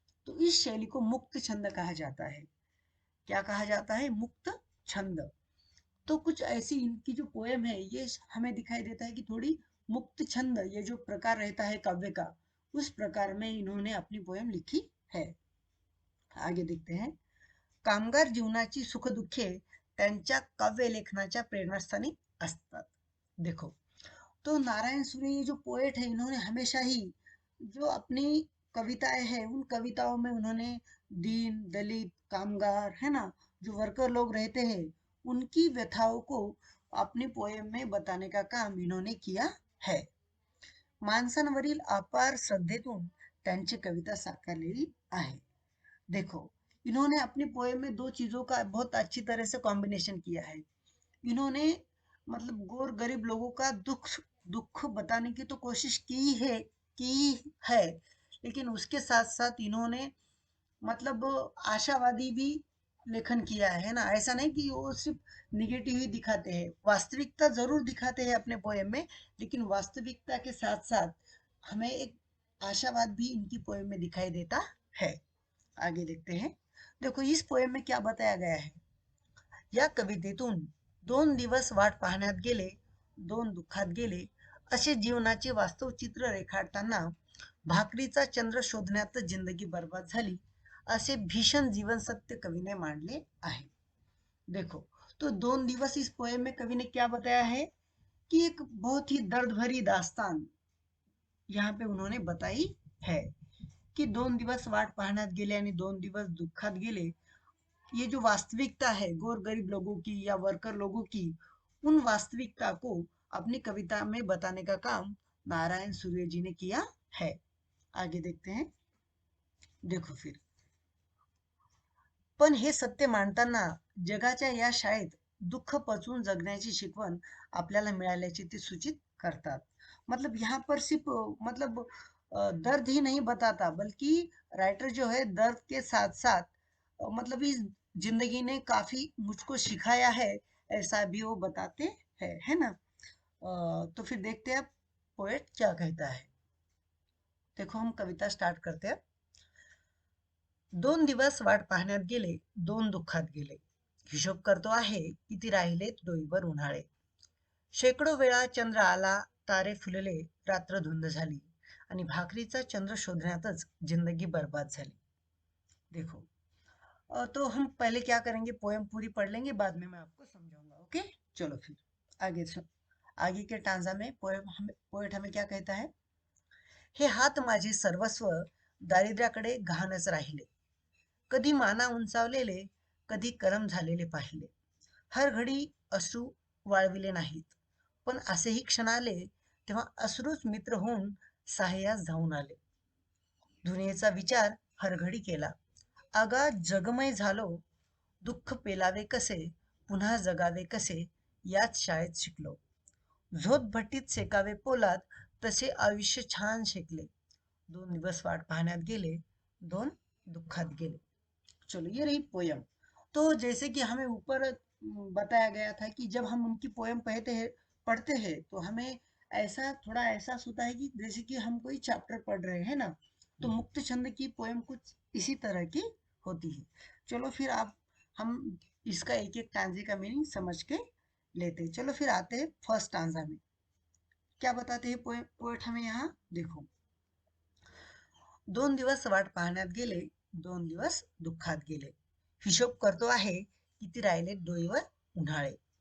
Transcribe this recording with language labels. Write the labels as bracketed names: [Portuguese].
[Hindi] तो इस शैली को मुक्त छंद कहा जाता है। क्या कहा जाता है? मुक्त छंद। तो कुछ ऐसी इनकी जो पोयम है, ये हमें दिखाई देता है कि थोड़ी मुक्त छंद, ये जो प्रकार रहता है काव्य का, उस प्रकार में इन्होंने अपनी पोयम लिखी है। आगे देखते हैं। [Marathi] कामगार जीवनाची सुखदुःखे त्यांच्या काव्य लेखनाच्या प्रेरणास्थानी असतात। [Hindi] देखो, तो नारायण सूर्य ये जो पोएट है, इन्होंने हमेशा ही जो अपनी कविताएं हैं, उन कविताओं में उन्होंने दीन दलित कामगार, है ना, जो वर्कर लोग रहते हैं, उनकी व्यथाओं को अपनी पोएम में बताने का काम इन्होंने किया है। [Marathi] माणसांवरील अपार श्रद्धेतून त्यांची कविता साकारलेली आहे। [Hindi] देखो, इन्होंने अपनी पोएम में दो चीजों का बहुत अच्छी तरह से कॉम्बिनेशन किया है। इन्होंने मतलब गोर गरीब लोगों का दुख दुख बताने की तो कोशिश की है, लेकिन उसके साथ साथ इन्होंने मतलब आशावादी भी लेखन किया है ना? ऐसा नहीं कि वो सिर्फ निगेटिव ही दिखाते हैं, वास्तविकता जरूर दिखाते हैं अपने पोएम में, लेकिन वास्तविकता के साथ साथ हमें एक आशावाद भी इनकी पोएम में दिखाई देता है। आगे देखते हैं। देखो, इस पोएम में क्या बताया गया है। [Marathi] या कवितेतून दोन दिवस वाट पाहण्यात गेले, दोन दुःखात गेले, असे जीवनाचे वास्तव चित्र रेखाटताना भाकरीचा चंद्र शोधण्यात जिंदगी बर्बाद झाली, असे भीषण जीवन सत्य कवि ने मांडले आहे। [Hindi] देखो, तो [Marathi] दोन दिवस इस पोएम में कवि ने क्या बताया है कि एक बहुत ही दर्द भरी दास्तान यहाँ पे उन्होंने बताई है कि दोन दिवस वाट पाहण्यात गेले आणि दोन दिवस दुःखात गेले। [Hindi] ये जो वास्तविकता है गौर गरीब लोगों की या वर्कर लोगों की, उन वास्तविकता को अपनी कविता में बताने का काम नारायण सूर्य जी ने किया है। आगे देखते हैं। [Marathi] देखो फिर, पण हे सत्य मांडताना जगाच्या या शाळेत दुःख पचवून जगण्याची शिकवण आपल्याला मिळाल्याचे ते सूचित करतात। [Hindi] मतलब यहाँ पर सिर्फ मतलब दर्द ही नहीं बताता, बल्कि राइटर जो है दर्द के साथ साथ मतलब इस जिंदगी ने काफी मुझको सिखाया है, ऐसा भी वो बताते हैं, है ना। तो फिर देखते हैं पोएट क्या कहता है। देखो हम कविता स्टार्ट करते हैं। [Marathi] 2 दिवस वाट पाहण्यात गेले, 2 दुःखात गेले. हिशोब करतो आहे किती राहिलेत डोईवर उन्हाळे. शेकडो वेळा चंद्र आला, तारे फुलले, रात्र धुंद झाली आणि भाकरीचा चंद्र शोधण्यातच जिंदगी बर्बाद झाली. [Hindi] देखो, तो हम पहले क्या करेंगे, पोएम पूरी पढ़ लेंगे, बाद में मैं आपको समझाऊंगा। ओके, चलो फिर आगे आगे के टांजा में पोएट हमें क्या कहता है। [Marathi] हे हात माझे सर्वस्व दारिद्र्याकडे घाणच राहिले. कधी माना उंचावलेले, कधी करम झालेले पाहिले. हर घडी अश्रू वाळविले नाहीत, पण असेही क्षण आले तेव्हा अश्रूच मित्र होऊन सहाय्यास धावून आले. दुनियेचा विचार हरघडी केला, आगाध जगमय झालो. दुःख पेलावे कसे, पुन्हा जगावे कसे, याच शाळेत शिकलो. झोत भट्टीत सेकावे पोलाद, तसे आयुष्य छान शेकले. 2 दिवस वाट पाहण्यात गेले, 2 दुःखात गेले. [Hindi] चलो ये रही पोयम। तो जैसे कि हमें ऊपर बताया गया था कि जब हम उनकी पोयम पढ़ते हैं तो हमें ऐसा थोड़ा एहसास होता है कि जैसे कि हम कोई चैप्टर पढ़ रहे हैं ना। तो मुक्त छंद की पोयम कुछ इसी तरह की होती है। चलो फिर आप हम इसका एक एक टांजे का मीनिंग समझ के लेते हैं। चलो फिर आते हैं फर्स्ट टांजा में। क्या बताते हैं पोएट हमें यहाँ, देखो। [Marathi] 2 दिवस वाट पाहण्यात गेले, 2 दिवस दुःखात गेले. हिशोब करतो आहे किती राहिले डोईवर उन्हाळे.